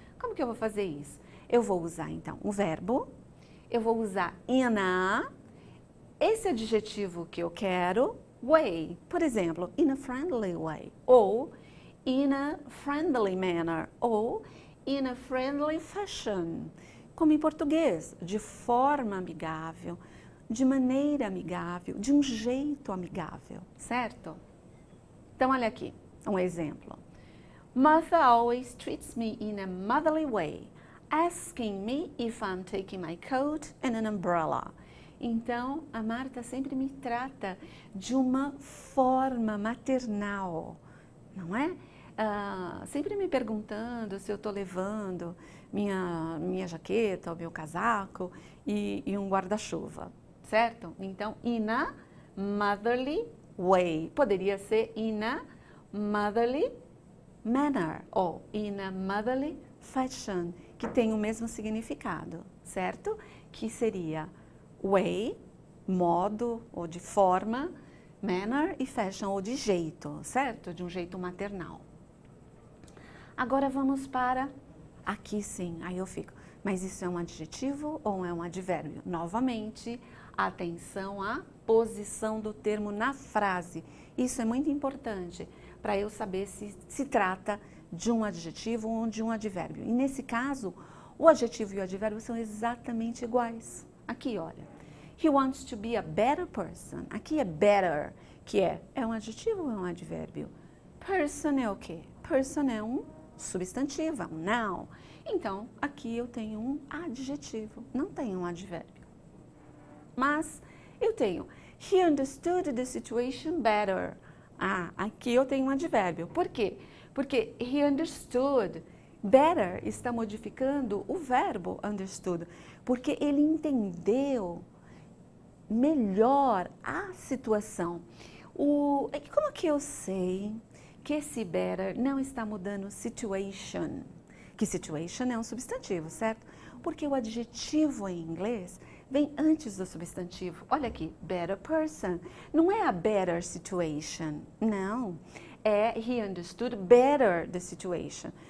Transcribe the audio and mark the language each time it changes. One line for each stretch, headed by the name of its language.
Portuguese: Como que eu vou fazer isso? Eu vou usar então o verbo, eu vou usar in a, esse adjetivo que eu quero, way, por exemplo,
English: in a friendly way,
Portuguese: ou
English: in a friendly manner,
Portuguese: ou
English: in a friendly fashion,
Portuguese: como em português, de forma amigável, de maneira amigável, de um jeito amigável, certo? Então, olha aqui, um exemplo.
English: Martha always treats me in a motherly way, asking me if I'm taking my coat and an umbrella.
Portuguese: Então, a Marta sempre me trata de uma forma maternal, não é? Sempre me perguntando se eu estou levando minha jaqueta, o meu casaco e um guarda-chuva, certo? Então,
English: in a motherly way.
Portuguese: Poderia ser
English: in a motherly manner
Portuguese: ou
English: in a motherly fashion,
Portuguese: que tem o mesmo significado, certo? Que seria way, modo ou de forma, manner e fashion ou de jeito, certo? De um jeito maternal. Agora vamos para aqui sim, aí eu fico. Mas isso é um adjetivo ou é um advérbio? Novamente, atenção à posição do termo na frase. Isso é muito importante para eu saber se se trata de um adjetivo ou de um advérbio. E nesse caso, o adjetivo e o advérbio são exatamente iguais. Aqui, olha.
English: He wants to be a better person.
Portuguese: Aqui é better, que é um adjetivo ou é um advérbio? Person é o quê? Person é um substantivo, é um noun. Então, aqui eu tenho um adjetivo, não tenho um advérbio. Mas eu tenho
English: he understood the situation better.
Portuguese: Aqui eu tenho um advérbio. Por quê? Porque
English: he understood.
Portuguese: Better está modificando o verbo understood, porque ele entendeu melhor a situação. Como que eu sei que esse better não está mudando situation? Que situation é um substantivo, certo? Porque o adjetivo em inglês vem antes do substantivo. Olha aqui,
English: better person.
Portuguese: Não é
English: a better situation,
Portuguese: não.
English: É he understood better the situation.